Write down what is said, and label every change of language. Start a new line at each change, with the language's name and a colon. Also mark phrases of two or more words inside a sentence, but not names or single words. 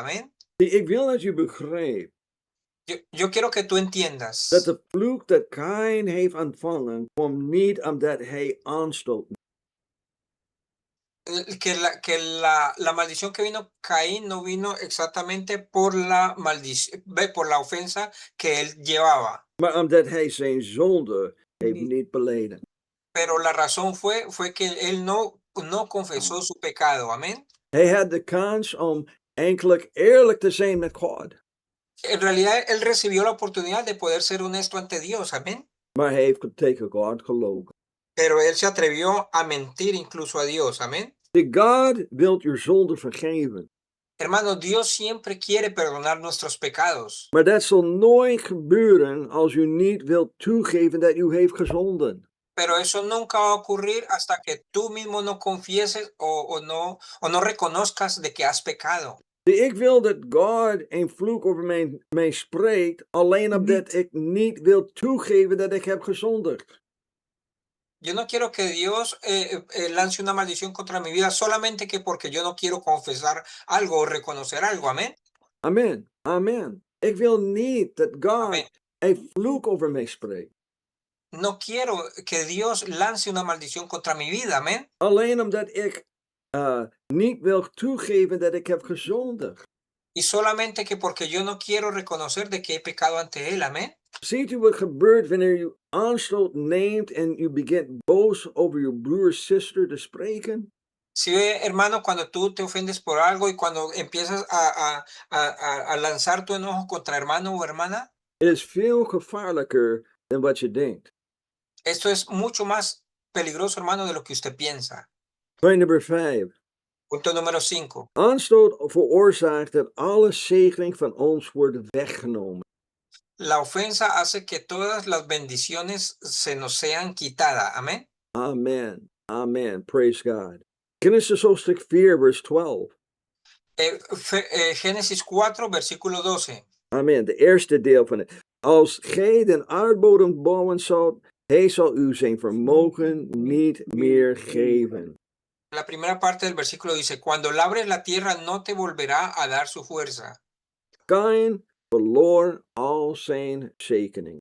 Spanish: Amén.
Dutch: Ik wil dat je begrijpt.
Spanish: Yo quiero que tú entiendas.
Dutch: Dat de vloek dat Kain heeft ontvangen, kwam niet omdat hij aanstoot.
Spanish: Que la maldición que vino Caín no vino exactamente por la ofensa que él llevaba.
Dutch: Maar omdat hij zijn zonde heeft niet beleden.
Spanish: Pero la razón fue que él no confesó su pecado. Amén.
Dutch: Hij had de kans om eindelijk eerlijk te zijn met God.
Spanish: En realidad él recibió la oportunidad de poder ser honesto ante Dios. Amén.
Dutch: Maar hij heeft tegen God gelogen.
Spanish: Pero él se atrevió a mentir incluso a Dios. Amén.
Dutch: God wilt je zonde vergeven.
Spanish: Hermano, Dios siempre quiere perdonar nuestros pecados.
Dutch: Maar dat zal nooit gebeuren als u niet wilt toegeven dat u heeft gezonden.
Spanish: Pero eso nunca va a ocurrir hasta que tú mismo no confieses o no reconozcas de que has pecado.
Dutch: Ik wil dat God een vloek over mij spreekt, alleen omdat ik niet wil toegeven dat ik heb gezondigd.
Spanish: Yo no quiero que Dios lance una maldición contra mi vida solamente que porque yo no quiero confesar algo o reconocer algo. Amén.
Dutch: Amen. Amen. Ik wil niet dat God een vloek over mij spreekt.
Spanish: No quiero que Dios lance una maldición contra mi vida. Amén.
Dutch: Alleen omdat ik niet wil toegeven dat ik heb gezondigd.
Spanish: Y solamente que porque yo no quiero reconocer de que he pecado ante él. Amén.
Dutch: Ziet u wat gebeurt wanneer u aanstoot neemt en u begint boos over uw broer, zuster te spreken?
Spanish: Si ve, hermano, cuando tú te ofendes por algo y cuando empiezas a lanzar tu enojo contra hermano o hermana.
Dutch: Het is veel gevaarlijker dan wat je denkt.
Spanish: Esto es mucho más peligroso, hermano, de lo que usted piensa.
Dutch: Point nummer 5.
Spanish: Punto número 5.
Dutch: Aanstoot veroorzaakt dat alle zegening van ons wordt weggenomen.
Spanish: La ofensa hace que todas las bendiciones se nos sean quitadas. Amén.
English: Amen. Amen. Praise God.
Dutch: Genesis hoofdstuk 4, vers 12.
Spanish: Génesis 4, versículo 12.
Dutch: Amen. De eerste deel van het. Als gij den aardbodem bouwen zult, hij zal u zijn vermogen niet meer geven.
Spanish: La primera parte del versículo dice, cuando labres la tierra no te volverá a dar su fuerza.
Dutch: Kain verloor al zijn zegening.